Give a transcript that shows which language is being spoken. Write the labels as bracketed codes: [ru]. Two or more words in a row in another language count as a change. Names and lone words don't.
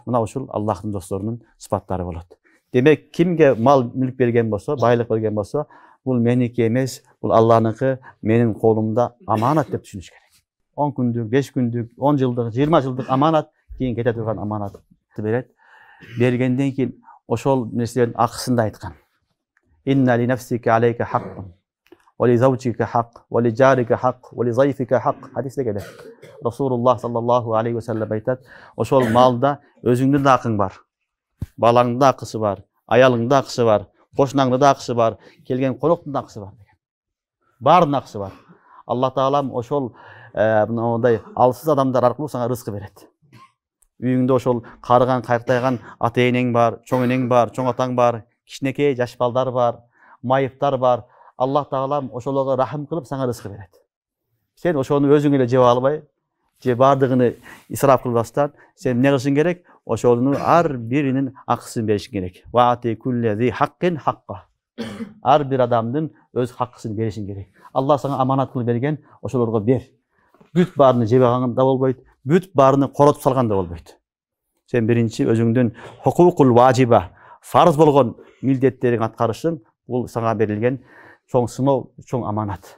[ky] Мына ушул Аллахтын досторунун сыпаттары болот. Демек, кимге мал мүлк берген болсо, байлык берген болсо, бул меники эмес, бул Алланыкы, менин колумда аманат деп түшүнүш керек. 10 күндүк, 5 күндүк, 10 жылдык, 20 жылдык аманат, кийин кете турган аманатты берет. Бергенден кийин ошол нерселердин акысында айткан. [ar] إن لنفسك عليك حقا، ولزوجك حق، ولجارك حق، ولضيفك حق. [ky] Хадисте келет. [ar] رسول الله صلى الله عليه وسلم [ky] айтат: ошол малда өзүңдүн да акың бар, балаңдын да акысы бар, аялыңдын да акысы бар, кошунаңдын да акысы бар, келген коноктун да акысы бар деген. Баарынын акысы бар. Алла таалам ошол мындай алсыз адамдар аркылуу сага рызкы берет. Үйүңдө ошол карыган, кайртайган ата энең бар, чоң энең бар, чоң атаң бар, кичинекей жаш балдар бар, майыптар бар. Алла таалам ошолорго рахым кылып сага рызкы берет. Сен ошону өзүң эле жеп албай, же бардыгын исраф кылбастан, сен эмне кылышың керек? Ошонун ар биринин акысын беришиң керек. [ar] وآت كل ذي حق حقه. [ky] Ар бир адамдын өз хакысын беришиң керек. Алла сага аманат кылып берген, ошолорго бер. Бүт баарыны жеп алган да болбойт, бүт баарыны коротуп салган да болбойт. Сен биринчи өзүңдүн [ar] الحقوق الواجبة, [ky] фарз болгон милдеттериңди аткарышың, бул сага берилген чоң сыноо, чоң аманат.